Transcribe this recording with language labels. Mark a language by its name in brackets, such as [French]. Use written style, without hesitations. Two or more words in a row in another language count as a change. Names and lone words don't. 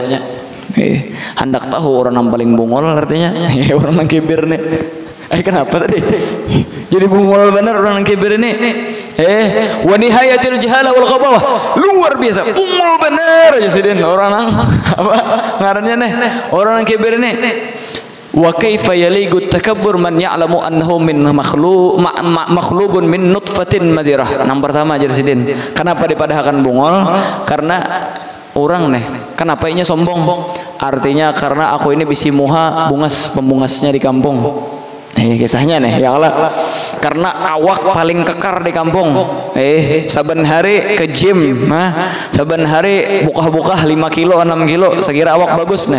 [Banjar] Hendak tahu orang yang paling bungol artinya orang yang kibir nih. Kenapa tadi jadi bungol benar orang yang kibir ini? [Arabic] ونهاية الجهالة والغباوة, [Banjar] luar biasa bungol benar aja sidin orang yang apa ngarannya nih orang yang kibir ini. [Arabic] وكيف يليق تكبر من يعلم أنه من مخلوق من نطفة مذرة. [Banjar] Yang pertama aja sidin, kenapa dipadahkan bungol? Karena orang nih, kenapa ini sombong? Artinya karena aku ini bisi muha pembungasnya di kampung. Kisahnya nih, [Arabic] يا الله. [Banjar] Karena awak paling kekar di kampung. Saben hari ke gym, saben hari buka-buka 5 kilo 6 kilo, sekira awak bagus nih.